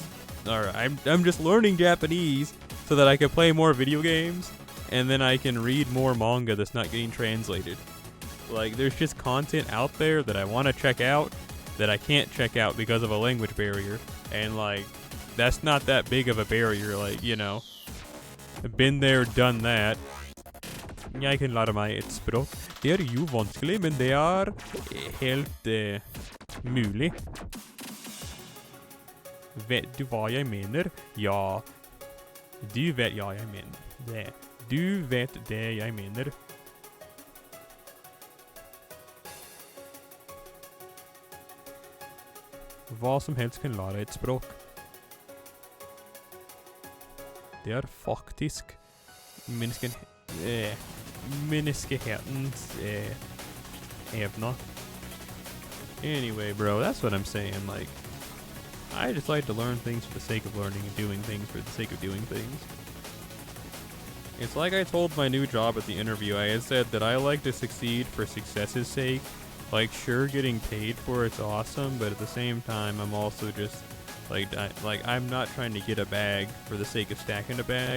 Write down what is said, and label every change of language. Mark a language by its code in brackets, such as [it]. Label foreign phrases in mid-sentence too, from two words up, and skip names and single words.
[en] Or I'm just learning Japanese so that I can play more video games, and then I can read more manga that's not getting translated. Like, there's just content out there that I want to check out that I can't check out because of a language barrier. And, like, that's not that big of a barrier. Like, you know, been there, done that. [no] Jeg kan lære meg et språk. Det er jo vanskelig, men det er helt mulig. Vet du hva jeg mener? Ja. Du vet hva jeg mener. Det. Du vet det jeg mener. Hva som helst kan lære et språk. Det er faktisk menneskehetens evne. [en] Anyway, bro, that's what I'm saying. Like, I just like to learn things for the sake of learning and doing things for the sake of doing things. It's like I told my new job at the interview. I had said that I like to succeed for success's sake. Like, sure, getting paid for it's awesome, but at the same time, I'm also just like I'm not trying to get a bag for the sake of stacking a bag.